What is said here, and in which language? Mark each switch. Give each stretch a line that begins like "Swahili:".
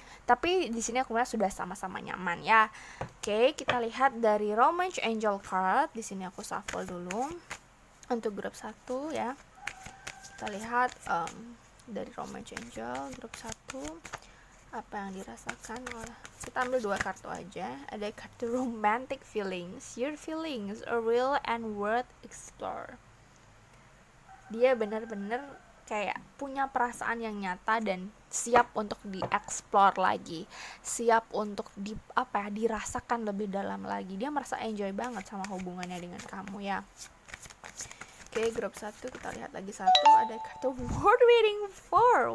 Indonesian: Tapi di sini aku lihat sudah sama-sama nyaman ya. Oke, kita lihat dari Romance Angel card. Di sini aku shuffle dulu untuk grup 1 ya. Kita lihat dari Romance Angel grup 1 apa yang dirasakan oleh, kita ambil 2 kartu aja. Ada kartu Romantic Feelings.
English: Your feelings are real and worth explore.
Indonesian: Dia benar-benar kayak punya perasaan yang nyata dan siap untuk dieksplor lagi, siap untuk dirasakan lebih dalam lagi. Dia merasa enjoy banget sama hubungannya dengan kamu ya. Oke, grup 1 kita lihat lagi satu. Ada kartu Worth Waiting For.